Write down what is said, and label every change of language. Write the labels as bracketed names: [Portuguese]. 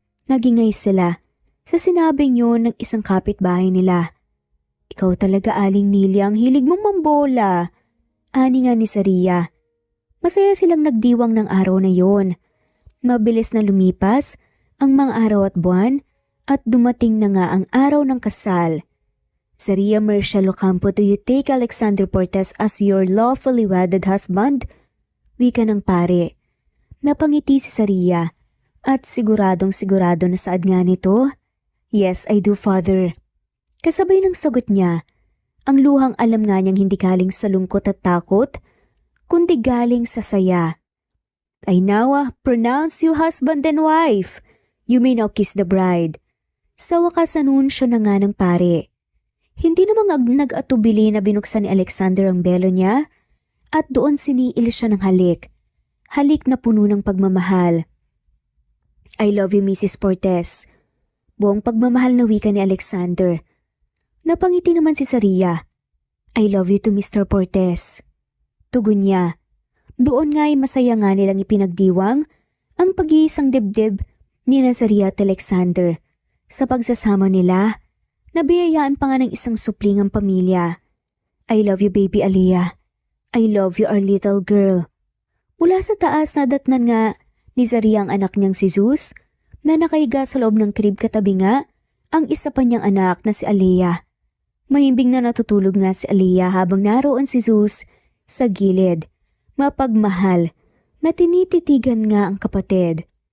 [Filipino] Nagingay sila sa sinabing yun ng isang kapitbahay nila. Ikaw talaga, Aling Nelia, ang hilig mong mambola. Ani nga ni Saria. Masaya silang nagdiwang ng araw na yon. Mabilis na lumipas ang mga araw at buwan at dumating na nga ang araw ng kasal. [English] Saria Marcial Ocampo, do you take Alexander Portes as your lawfully wedded husband? [Filipino] Wika ng pare. Napangiti si Saria at siguradong sigurado na saad nga nito. [English] Yes, I do, Father. [Filipino] Kasabay ng sagot niya, ang luhang alam nga niyang hindi galing sa lungkot at takot, kundi galing sa saya. [English] I now pronounce you husband and wife. You may now kiss the bride. [Filipino] Sa wakas anunsyo na nga ng pare. Hindi namang nag-atubili na binuksan ni Alexander ang belo niya at doon siniil siya ng halik. Halik na puno ng pagmamahal. [English] I love you, Mrs. Portes. [Filipino] Buong pagmamahal na wika ni Alexander. Napangiti naman si Saria. [English] I love you to Mr. Portes. [Filipino] Tugon niya. Doon nga'y masaya nga nilang ipinagdiwang ang pag-iisang dibdib ni Saria at Alexander. Sa pagsasama nila, nabiyayaan pa nga ng isang supling ang pamilya. [English] I love you, baby Aliyah. I love you, our little girl. [Filipino] Mula sa taas nadatnan nga ni Saria ang anak niyang si Zeus na nakahiga sa loob ng crib katabi nga ang isa pa niyang anak na si Aliyah. Mahimbing na natutulog nga si Aliyah habang naroon si Zeus sa gilid. Mapagmahal na tinititigan nga ang kapatid.